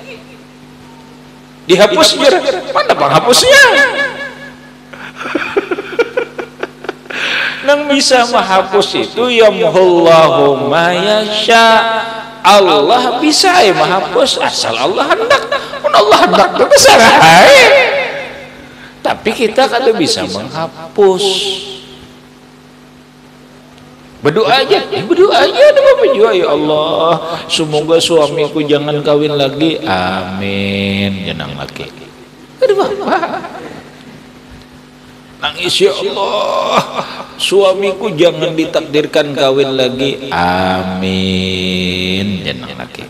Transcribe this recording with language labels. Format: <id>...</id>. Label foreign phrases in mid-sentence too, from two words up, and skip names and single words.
<id>Dihapus biar mana penghapusnya? Nang bisa menghapus itu</id> <ar>يمحو الله ما يشاء.</ar> <id>Allah bisa menghapus asal Allah hendak.</id> <bjn>Mun Allah hendak teh saraha.</bjn> <id>Tapi kita kada bisa menghapus. Berdoa aja, berdoa ya Allah, semoga suamiku jangan kawin lagi, amin, jangan lagi. Aduh Bapak, nangis ya Allah, suamiku jangan ditakdirkan kawin lagi, amin, jangan lagi.</id>